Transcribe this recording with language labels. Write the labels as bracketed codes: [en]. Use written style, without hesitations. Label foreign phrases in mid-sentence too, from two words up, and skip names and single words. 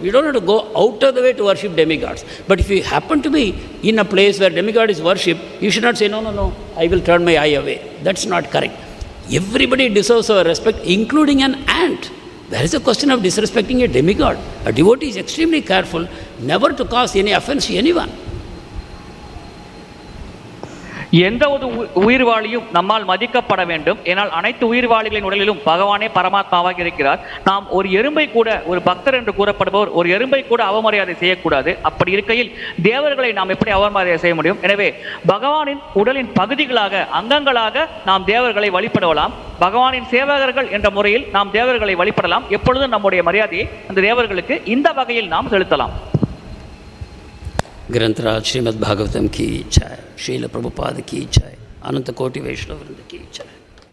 [en] You don't have to go out of the way to worship demigods. But if you happen to be in a place where demigod is worshipped, you should not say, no, I will turn my eye away. That's not correct. Everybody deserves our respect, including an ant. There is a question of disrespecting a demigod. A devotee is extremely careful never to cause any offense to anyone. [ta] எந்த ஒரு உயிர்வாளியும் நம்மால் மதிக்கப்பட வேண்டும். ஏனால் அனைத்து உயிர்வாளிகளின் உடலிலும் பகவானே பரமாத்மாவாக இருக்கிறார். நாம் ஒரு எறும்பை கூட, ஒரு பக்தர் என்று கூறப்படுபவர் ஒரு எறும்பை கூட அவமரியாதை செய்யக்கூடாது. அப்படி இருக்கையில் தேவர்களை நாம் எப்படி அவமரியாதை செய்ய முடியும்? எனவே பகவானின் உடலின் பகுதிகளாக, அங்கங்களாக நாம் தேவர்களை வழிபடலாம். பகவானின் சேவகர்கள் என்ற முறையில் நாம் தேவர்களை வழிபடலாம். எப்பொழுதும் நம்முடைய மரியாதையை அந்த தேவர்களுக்கு இந்த வகையில் நாம் செலுத்தலாம். [hi] ग्रंथराज श्रीमद् भागवतम की जय, श्रील प्रभुपाद की जय, अनंत कोटि वैष्णव वृंद की जय.